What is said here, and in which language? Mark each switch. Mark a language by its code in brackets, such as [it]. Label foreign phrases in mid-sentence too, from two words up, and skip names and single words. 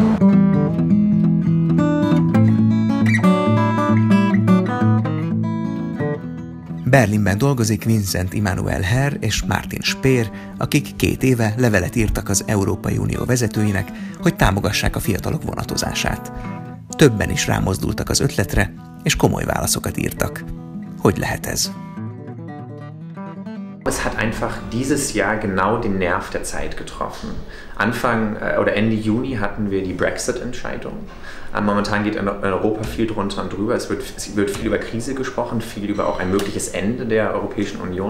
[hu] Berlinben dolgozik Vincent Immanuel Herr és Martin Speer, akik 2 éve levelet írtak az Európai Unió vezetőinek, hogy támogassák a fiatalok vonatozását. Többen is rámozdultak az ötletre, és komoly válaszokat írtak. Hogy lehet ez? [de] Es hat einfach dieses Jahr genau den Nerv der Zeit getroffen. Anfang oder Ende Juni hatten wir die Brexit-Entscheidung. Momentan geht in Europa viel drunter und drüber. Es wird viel über Krise gesprochen, viel über auch ein mögliches Ende der Europäischen Union.